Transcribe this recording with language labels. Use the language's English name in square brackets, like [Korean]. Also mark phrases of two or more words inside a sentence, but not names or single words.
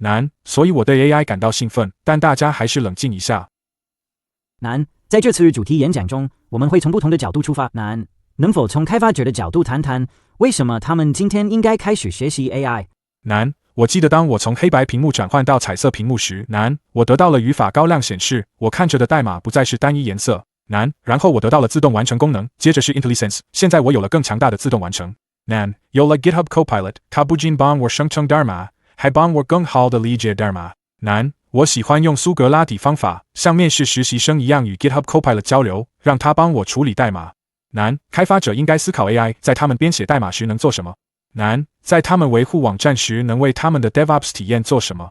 [Chinese] 所以我對 AI 感到興奮，但大家還是冷靜一下。在這次主題演講中，我們會從不同的角度出發。能否從開發者的角度談談，為什麼他們今天應該開始學習 AI？我記得當我從黑白屏幕轉換到彩色屏幕時，我得到了語法高亮顯示，我看着的代碼不再是單一顏色。然後我得到了自動完成功能，接着是 IntelliSense， 現在我有了更強大的自動完成。有了 GitHub Copilot， 它不僅幫我生成代碼，還幫我更好的理解代碼。我喜歡用蘇格拉底方法，像面試實習生一樣與 GitHub Copilot 交流，讓它幫我處理代碼。開發者應該思考 AI 在他們編寫代碼時能做什麼。在他們維護網站時能為他們的 DevOps 體驗做什麼。